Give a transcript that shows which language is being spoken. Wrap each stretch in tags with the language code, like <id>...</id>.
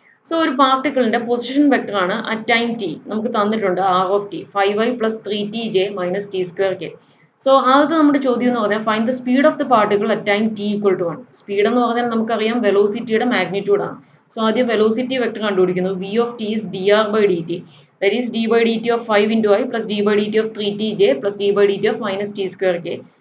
<ml>So ഒരു പാർട്ടിക്കിളിൻ്റെ position vector ആണ് at time T. നമുക്ക് തന്നിട്ടുണ്ട്</ml> <en>R of t 5y plus 3tj minus t square k. So</en> <ml>ആദ്യത്തെ നമ്മുടെ ചോദ്യം എന്ന് പറഞ്ഞാൽ</ml> <en>Find the speed of the particle at time t equal to 1.</en> <ml>Speed എന്ന് പറഞ്ഞാൽ നമുക്കറിയാം വെലോസിറ്റിയുടെ മാഗ്നിറ്റ്യൂഡാണ്. സോ ആദ്യം വെലോസിറ്റി വെക്ടർ കണ്ടുപിടിക്കുന്നു.</ml> <en>V of t is d r by d t. That is d by d t of 5 into i plus d by d t of 3tj plus d by d t of minus t square k.</en>